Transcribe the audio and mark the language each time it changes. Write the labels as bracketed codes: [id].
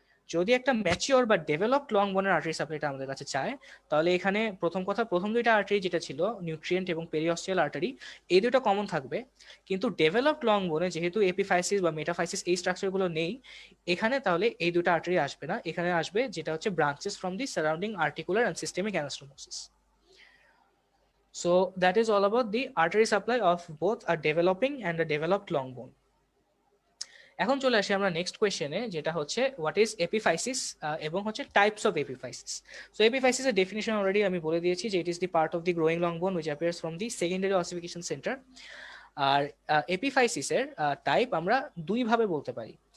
[bn] যদি একটা ম্যাচিওর বা ডেভেলপড লং বোনের আর্টারি সাপ্লাইটা আমাদের কাছে চায় তাহলে এখানে প্রথম দুইটা আর্টারি যেটা ছিল নিউট্রিয়েন্ট এবং পেরিঅস্টিয়াল আর্টারি এই দুটো কমন থাকবে, কিন্তু ডেভেলপড লং বোনে যেহেতু এপিফাইসিস বা মেটাফাইসিস এই স্ট্রাকচারগুলো নেই এখানে, তাহলে এই দুটো আর্টারি আসবে না, এখানে আসবে যেটা হচ্ছে [en] Branches from the surrounding articular and systemic anastomosis. So that is all about the artery supply of both a developing and a developed long bone. [bn] এখন চলে আসি আমরা নেক্সট কোয়েশ্চেনে, যেটা হচ্ছে [en] what is epiphysis [bn] এবং হচ্ছে [en] Types of epiphysis. [bn] So এপিফাইসিসের definition already আমি বলে দিয়েছি যে [en] It is the part of the growing long bone which appears from the secondary ossification centre. [bn] আর এপিফাইসিসের type আমরা দুই ভাবে বলতে পারি।